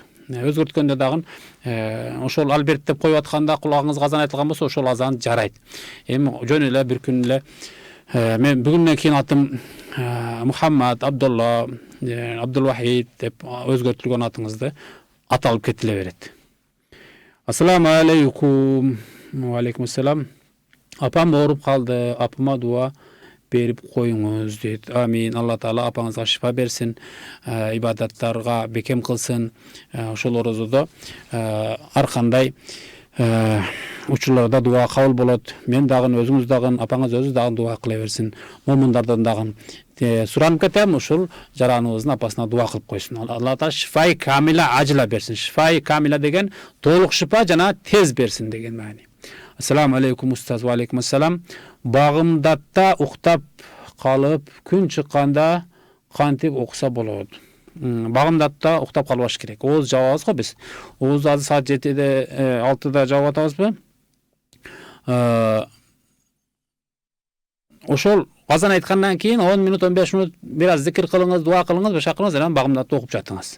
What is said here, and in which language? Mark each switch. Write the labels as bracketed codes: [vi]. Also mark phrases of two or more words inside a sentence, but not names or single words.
[ky] Өзгөрткөндө дагы ошол Альберт деп коюп атканда кулагыңызга азан айтылган болсо, ошол азан жарайт. Эми жөн эле бир күн эле мен бүгүнөн кийин атым Мухаммад, Абдулла, Абдулвахид деп өзгөртүлгөн атыңызды аталып кетиле берет. [ar] السلام عليكم. وعليكم السلام. [ky] Апам ооруп калды, апама дуа берип коюңуз дейт. Амин. Алла Таала апаңызга шифа берсин, ибадаттарга бекем кылсын. Ошол орозодо ар кандай учурларда дуа кабыл болот. Мен дагы өзүңүз дагы апаңыз өзү дагы дуа кыла берсин. Момундардан дагы суранып кетем, ушул жараныбыздын апасына дуа кылып койсун. Алла Таала [ar] شفاء كاملة [ky] ажыла берсин. [ar] شفاء كاملة [ky] деген толук шифа жана тез берсин деген маани. [ar] السلام عليكم أستاذ. وعليكم السلام. [ky] Багымдатта уктап калып күн чыкканда кантип окуса болот? Багымдатта уктап калбаш керек. Ооз жабабыз го биз. Оозду азыр саат 7-де 6-да жабып атабызбы? Ошол азан айткандан кийин 10 минут 15 минут бир аз зикир кылыңыз, дуа кылыңыз, башка кылыңыз, анан багымдатты окуп жатыңыз.